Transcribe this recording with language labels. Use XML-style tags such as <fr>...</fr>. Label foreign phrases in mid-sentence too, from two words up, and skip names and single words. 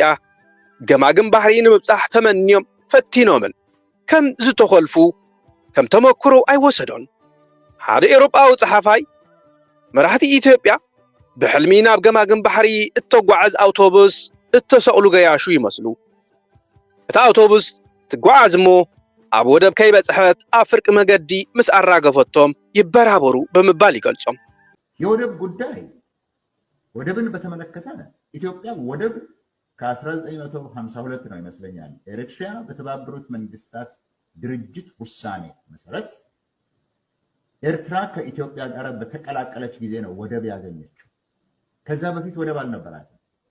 <ti>ገማግም ባሕሪ ንምብጻሕ ተመንዮም ፈቲኖምን ከም ዝተኸልፉ ከም ተመክሮ ኣይወሰዶን ሓደ ኤውሮጳዊ ጸሓፋይ መራሕቲ ኢትዮጵያ ብሕልሚ ናብ ገማግም ባሕሪ እተጓዓዝ ኣውቶቡስ እተሰቕሉ ገያሹ ይመስሉ እታ ኣውቶቡስ ትጓዓዝ እሞ ኣብ ወደብ ከይበጽሐት ኣብ ፍርቂ መገዲ ምስ ኣራገፈቶም ይበራበሩ ብምባል ይገልጾም</ti> <am>የወደብ ጉዳይ ወደብን በተመለከተ ኢትዮጵያ ወደብ ከ1952 ነው ይመስለኛል ኤርትራ በተባበሩት መንግስታት ድርጅት ውሳኔ መሰረት ኤርትራ ከኢትዮጵያ ጋር በተቀላቀለች ጊዜ ነው ወደብ ያገኘችው ከዛ በፊት ወደብ አልነበራትም</am>